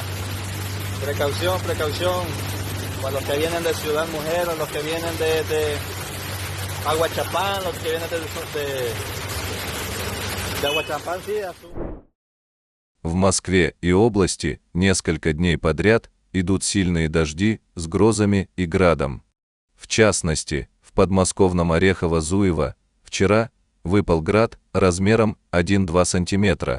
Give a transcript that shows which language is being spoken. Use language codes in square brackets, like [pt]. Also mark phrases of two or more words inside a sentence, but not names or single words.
[es] Precaución, precaución. Para los que vienen de Ciudad Mujer, los que vienen de Aguachapán, los que vienen de Aguachapán, sí, Azul. [ru] В Москве и области несколько дней подряд идут сильные дожди с грозами и градом. В частности, в подмосковном Орехово-Зуево вчера выпал град размером 1-2 см.